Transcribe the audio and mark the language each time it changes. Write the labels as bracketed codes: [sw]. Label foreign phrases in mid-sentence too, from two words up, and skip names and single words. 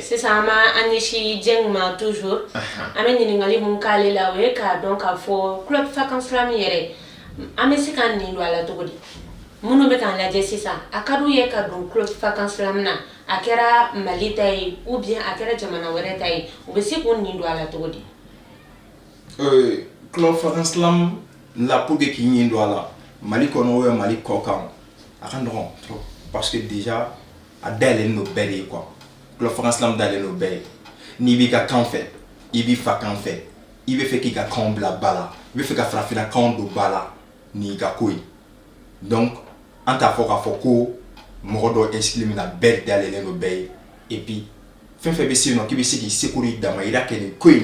[bm] sisan an ma an ɲɛsi Dieng ma toujours an bɛ ɲininkali mun k'ale la o ye k'a dɔn k'a fɔ club vacances flamme yɛrɛ an bɛ se ka nin don a la cogo di minnu bɛ k'an lajɛ sisan a ka d'u ye ka don club vacances flamme na a kɛra Mali ta ye [fr] ou bien [bm] a kɛra jamana wɛrɛ ta ye u bɛ se k'o nin don a la cogo di club vacances flamme la [fr] pour que [bm] k'i ɲin don a la Mali kɔnɔ ou Mali kɔ kan a ka nɔgɔn [fr] trop parce que déjà [bm] a dayɛlɛlen no bɛɛ de ye quoi club vacances flamme dayɛlɛlen no bɛɛ ye n'i b'i ka kan fɛ i b'i fa kan fɛ i bɛ fɛ k'i ka kan bila ba la i bɛ fɛ ka farafinna kan don ba la n'i ka ko ye donc an t'a fɔ k'a fɔ ko mɔgɔ dɔ inscrit min na bɛɛ dayɛlɛlen no bɛɛ ye [fr] et puis [bm] fɛn fɛn bɛ se yen nɔ k'i bɛ se k'i seko n'i damayira kɛ nin ko in